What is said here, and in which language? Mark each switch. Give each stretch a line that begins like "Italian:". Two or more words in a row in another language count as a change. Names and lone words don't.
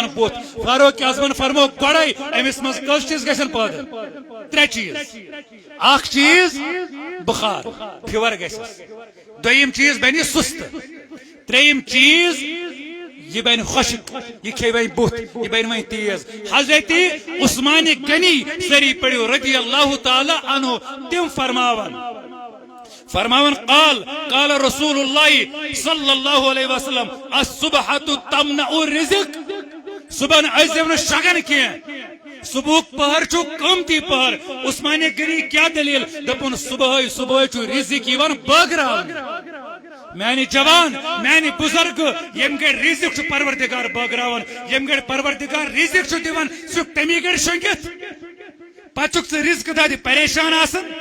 Kashmiri: بُتھ فاروق اعظمن فرمو گۄڈے أمِس منٛز کٔژ چیٖز گژھن پٲدٕ ترٛےٚ چیٖز اکھ چیٖز بخار فِور گژھٮ۪س دوٚیِم چیٖز بنہِ سُستہٕ ترٛیٚیِم چیٖز یہ بن خۄشک یہ کھے وۄنۍ بُتھ یہ بن وۄنۍ تیز حضرت عثمان غنی سری پڑھو
Arabic: رضی اللہ تعالی عنہ
Kashmiri: تم فرماون
Arabic: قال رسول اللہ صلی اللہ علیہ وسلم الصبحۃ تمنع الرزق
Kashmiri: صبحن ٲسۍزیو نہٕ شۄنگان کینٛہہ صبحُک پہر چھُ قۭمتی پہر عثمان غنی کیٛاہ دلیٖل دوٚپُن صبحٲے صبحٲے چھُ رزق یِوان بٲگراونہٕ میانہِ جوان میانہِ بُزرگ یم گڑِ رزق چھُ پروردگار بٲگراوان یم گڑِ پروردگار رزق چھُ دِوان سُہ چھُکھ تمی گڑِ شۄنگِتھ پتہٕ چھُکھ ژٕ رزقہٕ دادِ پریشان آسان